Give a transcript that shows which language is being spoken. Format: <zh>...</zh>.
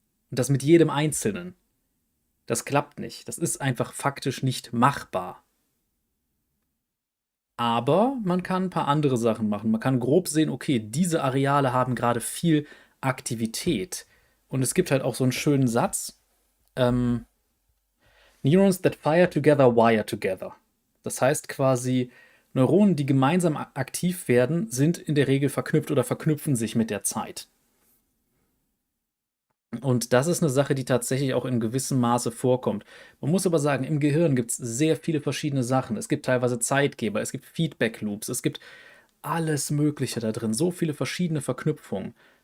<de>Und das mit jedem Einzelnen. Das klappt nicht. Das ist einfach faktisch nicht machbar. Aber man kann ein paar andere Sachen machen. Man kann grob sehen, okay, diese Areale haben gerade viel Aktivität. Und es gibt halt auch so einen schönen Satz.</de> <en>Neurons that fire together wire together.</en> <de>Das heißt quasi, Neuronen, die gemeinsam aktiv werden, sind in der Regel verknüpft oder verknüpfen sich mit der Zeit. Und das ist eine Sache, die tatsächlich auch in gewissem Maße vorkommt. Man muss aber sagen, im Gehirn gibt es sehr viele verschiedene Sachen. Es gibt teilweise Zeitgeber, es gibt Feedback-Loops, es gibt alles Mögliche da drin, so viele verschiedene Verknüpfungen.</de>